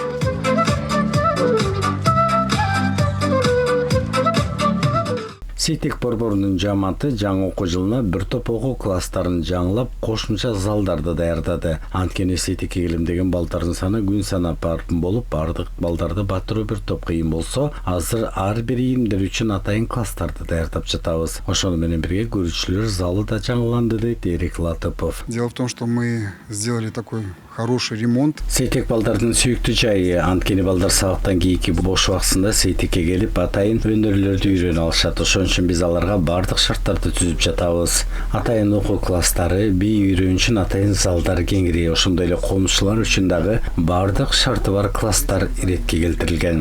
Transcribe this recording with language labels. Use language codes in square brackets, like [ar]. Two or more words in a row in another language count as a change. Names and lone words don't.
[ky] Сейтек борборунун жааматы жаңы окуу жылына бир топ окуу класстарын жаңылап, кошумча залдарды даярдады. Анткени сейтекке келем деген балдардын саны күн санап артын болуп, бардык балдарды батыруу бир топ кыйын болсо, азыр ар бир ийимдер үчүн атайын класстарды даярдап жатабыз. Ошону менен бирге көрүүчүлөр залы да жаңыланды, дейт Эрик Латыпов. [ru] Дело в том, что мы сделали такой хороший ремонт. [ky] Сейтек балдардын сүйүктүү жайы, анткени балдар сабактан кийинки бош убактысында сейтекке келип, атайын өнөрлөрдү үйрөнө алышат. Ошон үчүн биз аларга бардык шарттарды түзүп жатабыз. Атайын окуу класстары, бий үйрөнүү үчүн атайын залдар кеңири, ошондой эле комузчулар үчүн дагы бардык шарты бар класстар иретке келтирилген.